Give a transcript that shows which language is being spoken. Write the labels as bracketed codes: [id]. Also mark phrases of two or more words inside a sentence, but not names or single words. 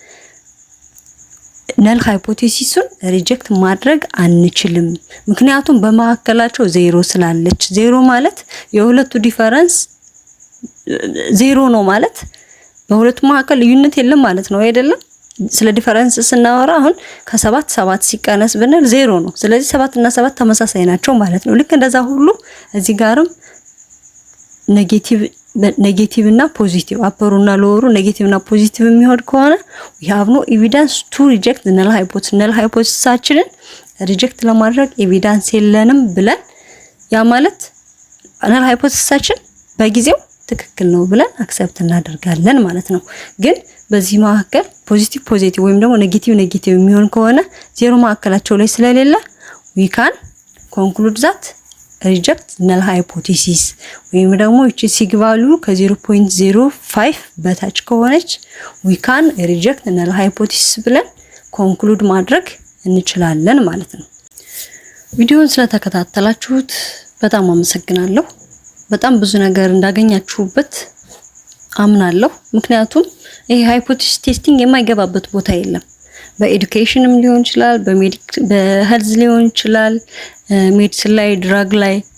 [am] ነል ሃይፖቴሲሱን ሪጀክት ማድረግ አንችልም። ምክንያቱም በመካከላቸው 0 ስላለች 0 ማለት የሁለቱ ዲፈረንስ 0 ነው ማለት በሁለቱ መካከል ልዩነት የለም ማለት ነው አይደለም? ስለ ዲፈረንስ ስናወራ አሁን ከ7 ሲቀነስ ብንል 0 ነው። ስለዚህ 7 እና 7 ተመሳሳይ ናቸው ማለት ነው። ልክ እንደዛ ሁሉ እዚህ ጋርም ኔጌቲቭ ኔጌቲቭ እና ፖዚቲቭ አፐሩ እና ሎወሩ ኔጌቲቭ እና ፖዚቲቭ የሚሆን ከሆነ [en] we have no evidence to reject the null hypothesis null hypothesisችንን [am] ሪጀክት ለማድረግ ኤቪደንስ የለንም ብለን ያ ማለት [en] null hypothesisችን [am] በጊዜው ትክክል ነው ብለን አክሰፕት እናደርጋለን ማለት ነው። ግን በዚህ መካከል ፖዚቲቭ ወይም ደግሞ ኔጌቲቭ የሚሆን ከሆነ ዜሮ መካከላቸው ላይ ስለሌለ [en] we can conclude that reject null hypothesis [am] ወይም ደግሞ እቺ ሲግ ቫልዩ ከ0.05 በታች ከሆነች [en] we can reject null hypothesis [am] ብለን ኮንክሉድ ማድረግ እንችላለን ማለት ነው። ቪዲዮውን ስለተከታተላችሁት በጣም አመሰግናለሁ። በጣም ብዙ ነገር እንዳገኛችሁበት አምናለሁ። ምክንያቱም ይሄ [en] hypothesis testing [am] የማይገባበት ቦታ የለም። በኤዱኬሽንም ሊሆን ይችላል፣ በሄልዝ ሊሆን ይችላል፣ ሜዲሲን ላይ፣ ድራግ ላይ፣